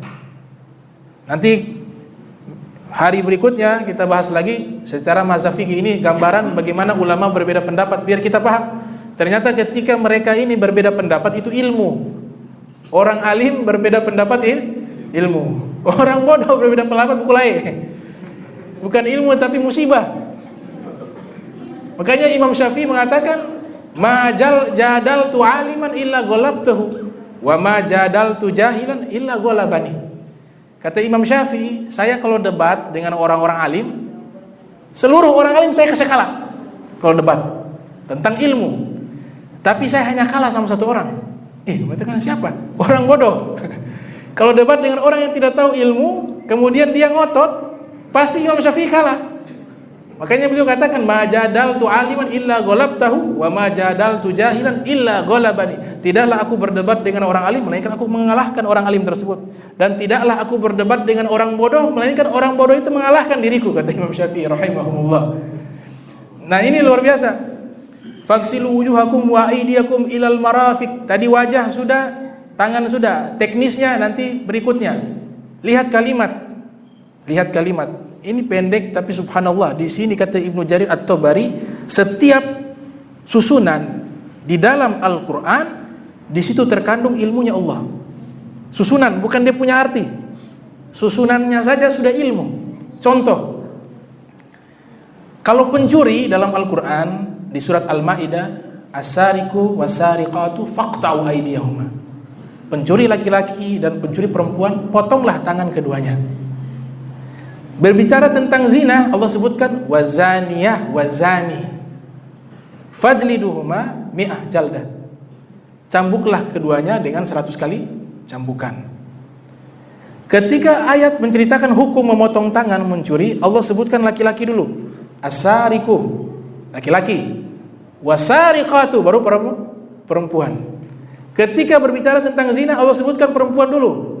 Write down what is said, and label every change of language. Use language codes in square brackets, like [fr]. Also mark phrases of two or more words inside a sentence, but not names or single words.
[id] Nanti hari berikutnya kita bahas lagi secara mazhab fikih ini gambaran bagaimana ulama berbeda pendapat biar kita paham. Ternyata ketika mereka ini berbeda pendapat itu ilmu. Orang alim berbeda pendapat ilmu. Orang bodoh berbeda pendapat bukulai. Bukan ilmu tapi musibah. [ar] Makanya Imam Syafi'i mengatakan ما جادلت عالما إلا غلبته وما جادلت جاهلا إلا غلبني. [id] Kata Imam Syafi'i, saya kalau debat dengan orang-orang alim, seluruh orang alim saya kasih kalah kalau debat tentang ilmu. Tapi saya hanya kalah sama satu orang. Mengatakan siapa? Orang bodoh. Kalau debat dengan orang yang tidak tahu ilmu, kemudian dia ngotot, pasti Imam Syafi'i kalah. Makanya beliau katakan, [ar] ما جادلت عالما إلا غلبته وما جادلت جاهلا إلا غلبني. [id] Tidaklah aku berdebat dengan orang alim melainkan aku mengalahkan orang alim tersebut, dan tidaklah aku berdebat dengan orang bodoh melainkan orang bodoh itu mengalahkan diriku, kata Imam Syafi'i rahimahumullah. Nah, ini luar biasa. [ar] فاغسلوا وجوهكم وأيديكم إلى المرافق. [id] Tadi wajah sudah, tangan sudah, teknisnya nanti berikutnya. Lihat kalimat. Ini pendek tapi subhanallah, di sini kata Ibnu Jarir At-Tabari, setiap susunan di dalam Al-Qur'an di situ terkandung ilmunya Allah. Susunan, bukan dia punya arti. Susunannya saja sudah ilmu. Contoh, kalau pencuri dalam Al-Qur'an di surat Al-Maidah, [ar] السارق والسارقة فاقطعوا أيديهما. [id] Pencuri laki-laki dan pencuri perempuan, potonglah tangan keduanya. Berbicara tentang zina, Allah sebutkan [ar] الزانية والزاني فاجلدوهما مائة جلدة. [id] Cambuklah keduanya dengan 100 kali cambukan. Ketika ayat menceritakan hukum memotong tangan mencuri, Allah sebutkan laki-laki dulu. As-sariqu, laki-laki. Was-sariqatu, baru perempuan. Ketika berbicara tentang zina, Allah sebutkan perempuan dulu.